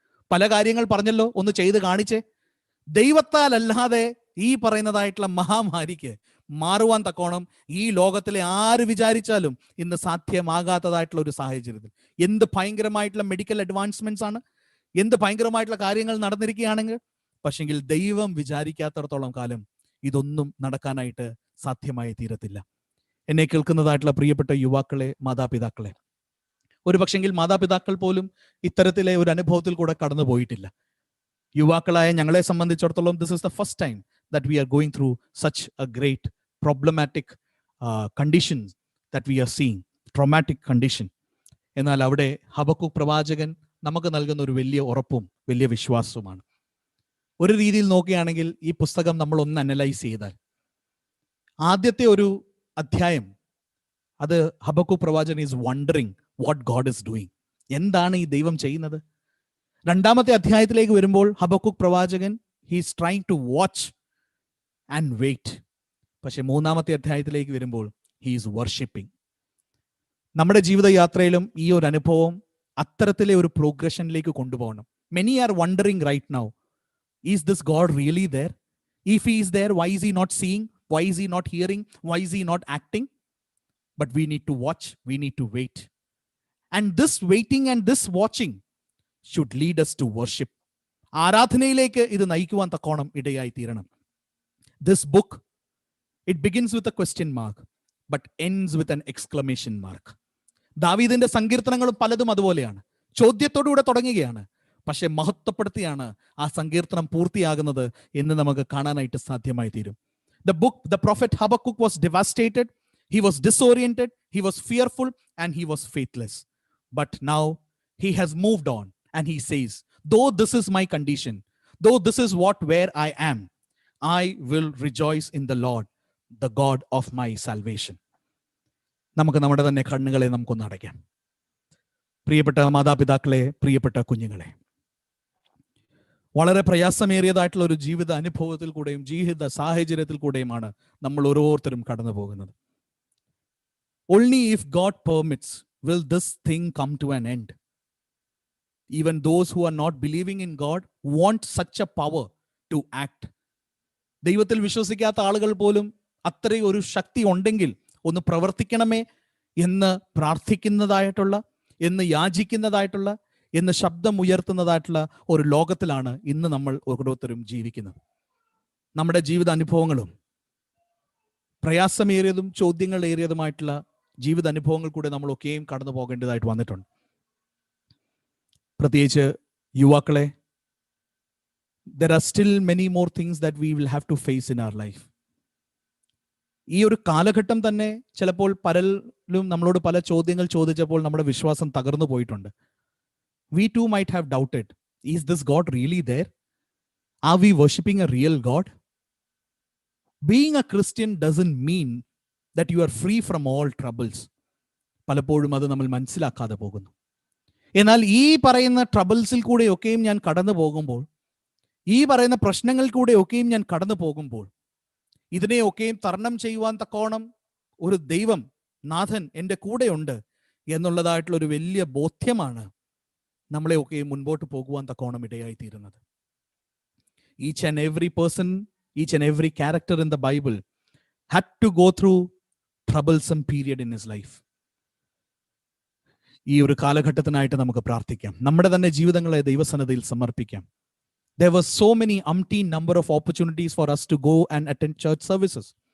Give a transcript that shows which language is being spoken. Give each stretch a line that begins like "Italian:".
Malayalam: പല കാര്യങ്ങൾ പറഞ്ഞല്ലോ, ഒന്ന് ചെയ്ത് കാണിച്ചേ. ദൈവത്താൽ അല്ലാതെ ഈ പറയുന്നതായിട്ടുള്ള മഹാമാരിക്ക് മാറുവാൻ തക്കോണം ഈ ലോകത്തിലെ ആര് വിചാരിച്ചാലും ഇന്ന് സാധ്യമാകാത്തതായിട്ടുള്ള ഒരു സാഹചര്യത്തിൽ എന്ത് ഭയങ്കരമായിട്ടുള്ള മെഡിക്കൽ അഡ്വാൻസ്മെന്റ്സ് ആണ്, എന്ത് ഭയങ്കരമായിട്ടുള്ള കാര്യങ്ങൾ നടന്നിരിക്കുകയാണെങ്കിൽ, പക്ഷെങ്കിൽ ദൈവം വിചാരിക്കാത്തടത്തോളം കാലം ഇതൊന്നും നടക്കാനായിട്ട് സാധ്യമായി തീരത്തില്ല. എന്നെ കേൾക്കുന്നതായിട്ടുള്ള പ്രിയപ്പെട്ട യുവാക്കളെ, മാതാപിതാക്കളെ, ഒരു പക്ഷെങ്കിൽ മാതാപിതാക്കൾ പോലും ഇത്തരത്തിലെ ഒരു അനുഭവത്തിൽ കൂടെ കടന്നു പോയിട്ടില്ല. യുവാക്കളായ ഞങ്ങളെ സംബന്ധിച്ചിടത്തോളം
English: This is the first time that we are going through such a great problematic condition that we are seeing, traumatic condition.
Malayalam: എന്നാൽ അവിടെ ഹബക്കൂക്ക് പ്രവാചകൻ നമുക്ക് നൽകുന്ന ഒരു വലിയ ഉറപ്പും വലിയ വിശ്വാസവുമാണ്. ഒരു രീതിയിൽ നോക്കുകയാണെങ്കിൽ ഈ പുസ്തകം നമ്മൾ ഒന്ന് അനലൈസ് ചെയ്താൽ ആദ്യത്തെ ഒരു അധ്യായം അത് ഹബക്കൂക്ക് പ്രവാചകൻ
English: is wondering what God is doing,
Malayalam: എന്താണ് ഈ ദൈവം ചെയ്യുന്നത്. രണ്ടാമത്തെ അധ്യായത്തിലേക്ക് വരുമ്പോൾ
English: Habakkuk പ്രവാചകൻ he is trying to watch and wait.
Malayalam: പക്ഷെ മൂന്നാമത്തെ അധ്യായത്തിലേക്ക് വരുമ്പോൾ
English: he is worshipping.
Malayalam: നമ്മുടെ ജീവിതയാത്രയിലും ഈ ഒരു അനുഭവം അത്തരത്തിലെ ഒരു പ്രോഗ്രഷനിലേക്ക് കൊണ്ടുപോകണം.
English: Many are wondering right now, is this God really there? If he is there, why is he not seeing? Why is he not hearing? Why is he not acting? But we need to watch, we need to wait. And this waiting and this watching should lead us to worship.
Malayalam: ആരാധനയിലേക്ക് ഇത് നയിക്കുവാൻ തക്കോണം ഇടയായി തീരണം.
English: This book, it begins with a question mark but ends with an exclamation mark.
Malayalam: ദാവീദിന്റെ സങ്കീർത്തനങ്ങളും പലതും അതുപോലെയാണ്. ചോദ്യത്തോടുകൂടെ തുടങ്ങുകയാണ്, പക്ഷെ മഹത്വപ്പെടുത്തിയാണ് ആ സങ്കീർത്തനം പൂർത്തിയാകുന്നത് എന്ന് നമുക്ക് കാണാനായിട്ട് സാധ്യമായി തീരും.
English: The prophet Habakkuk was devastated, he was disoriented, he was fearful and he was faithless. But now he has moved on and he says, though this is my condition, though this is where I am, I will rejoice in the Lord, the God of my salvation.
Malayalam: നമുക്ക് നമ്മുടെ തന്നെ കണ്ണുകളെ നമുക്കൊന്ന് അടയ്ക്കാം. പ്രിയപ്പെട്ട മാതാപിതാക്കളെ, പ്രിയപ്പെട്ട കുഞ്ഞുങ്ങളെ, വളരെ പ്രയാസമേറിയതായിട്ടുള്ള ഒരു ജീവിത അനുഭവത്തിൽ കൂടെയും ജീവിത സാഹചര്യത്തിൽ കൂടെയുമാണ് നമ്മൾ ഓരോരുത്തരും കടന്നു പോകുന്നത്.
English: Only if God permits will this thing come to an end. Even those who are not believing in God want such a power to act.
Malayalam: ദൈവത്തിൽ വിശ്വസിക്കാത്ത ആളുകൾ പോലും അത്രയും ഒരു ശക്തി ഉണ്ടെങ്കിൽ ഒന്ന് പ്രവർത്തിക്കണമേ എന്ന് പ്രാർത്ഥിക്കുന്നതായിട്ടുള്ള, എന്ന് യാചിക്കുന്നതായിട്ടുള്ള, എന്ന് ശബ്ദം ഉയർത്തുന്നതായിട്ടുള്ള ഒരു ലോകത്തിലാണ് ഇന്ന് നമ്മൾ ഓരോരുത്തരും ജീവിക്കുന്നത്. നമ്മുടെ ജീവിത അനുഭവങ്ങളും പ്രയാസമേറിയതും ചോദ്യങ്ങളേറിയതുമായിട്ടുള്ള ജീവിത അനുഭവങ്ങൾ കൂടെ നമ്മളൊക്കെയും കടന്നു പോകേണ്ടതായിട്ട് വന്നിട്ടുണ്ട്. പ്രത്യേകിച്ച് യുവാക്കളെ,
English: there are still many more things that we will have to face in our life.
Malayalam: ഈ ഒരു കാലഘട്ടം തന്നെ ചിലപ്പോൾ പലരും നമ്മളോട് പല ചോദ്യങ്ങൾ ചോദിച്ചപ്പോൾ നമ്മുടെ വിശ്വാസം തകർന്നു പോയിട്ടുണ്ട്.
English: We too might have doubted, is this God really there? Are we worshipping a real God? Being a Christian doesn't mean that you are free from all troubles.
Malayalam: പലപ്പോഴും അത് നമ്മൾ മനസ്സിലാക്കാതെ പോകുന്നു. എന്നാൽ ഈ പറയുന്ന ട്രബിൾസിൽ കൂടെയൊക്കെയും ഞാൻ കടന്നു പോകുമ്പോൾ, ഈ പറയുന്ന പ്രശ്നങ്ങൾ കൂടെയൊക്കെയും ഞാൻ കടന്നു പോകുമ്പോൾ, ഇതിനെയൊക്കെയും തരണം ചെയ്യുവാൻ തക്കോണം ഒരു ദൈവം, നാഥൻ എൻ്റെ കൂടെയുണ്ട് എന്നുള്ളതായിട്ടുള്ള ഒരു വലിയ ബോധ്യമാണ് നമ്മളെയൊക്കെയും മുൻപോട്ട് പോകുവാൻ തക്കോണം ഇടയായി തീരുന്നത്.
English: Each and every person, each and every character in the Bible had to go through troublesome period in his life.
Malayalam: ഈ ഒരു കാലഘട്ടത്തിനായിട്ട് നമുക്ക് പ്രാർത്ഥിക്കാം. നമ്മുടെ തന്നെ ജീവിതങ്ങളെ ദൈവസന്നിധിയിൽ സമർപ്പിക്കാം.
English: There were so many umpteen number of opportunities for us to go and attend church services.